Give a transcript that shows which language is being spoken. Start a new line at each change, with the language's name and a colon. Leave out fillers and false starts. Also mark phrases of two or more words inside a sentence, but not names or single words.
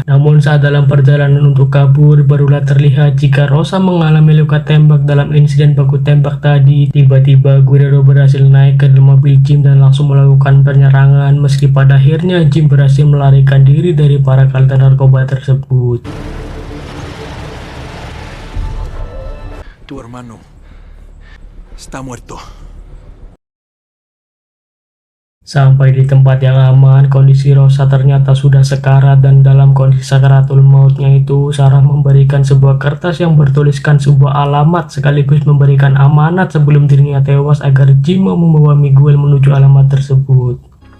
Indonesian: Namun saat dalam perjalanan untuk kabur, barulah terlihat jika Rosa mengalami luka tembak dalam insiden baku tembak tadi. Tiba-tiba Guerrero berhasil naik ke dalam mobil Jim dan langsung melakukan penyerangan, meski pada akhirnya Jim berhasil melarikan diri dari para kartel narkoba tersebut.
Spanish: Tu hermano está muerto.
Indonesian: Sampai di tempat yang aman, kondisi Rosa ternyata sudah sekarat dan dalam kondisi sakaratul mautnya itu, Sarah memberikan sebuah kertas yang bertuliskan sebuah alamat sekaligus memberikan amanat sebelum dirinya tewas agar Jim mau membawa Miguel menuju alamat tersebut.